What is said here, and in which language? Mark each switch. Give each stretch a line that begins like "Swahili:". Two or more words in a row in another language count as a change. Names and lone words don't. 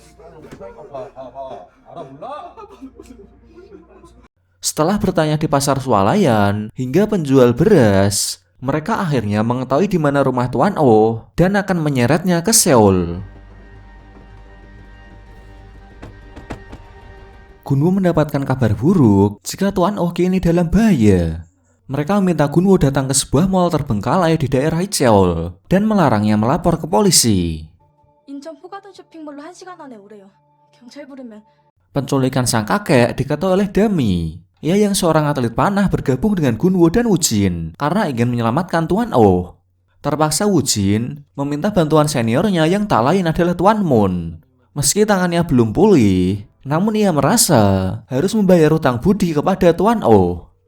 Indonesian: Setelah bertanya di pasar swalayan hingga penjual beras, mereka akhirnya mengetahui di mana rumah Tuan Oh dan akan menyeretnya ke Seoul. Gunwo mendapatkan kabar buruk jika Tuan Oh kini dalam bahaya. Mereka meminta Gunwo datang ke sebuah mal terbengkalai di daerah Icheol dan melarangnya melapor ke polisi.
Korean: 인천 포가든 쇼핑몰로 1시간 안에 오래요. 경찰 부르면
Indonesian: Penculikan sang kakek diketahui oleh Dami. Ia yang seorang atlet panah bergabung dengan Gunwo dan Wujin karena ingin menyelamatkan Tuan Oh. Terpaksa Wujin meminta bantuan seniornya yang tak lain adalah Tuan Moon. Meski tangannya belum pulih, namun ia merasa harus membayar hutang budi kepada Tuan Oh.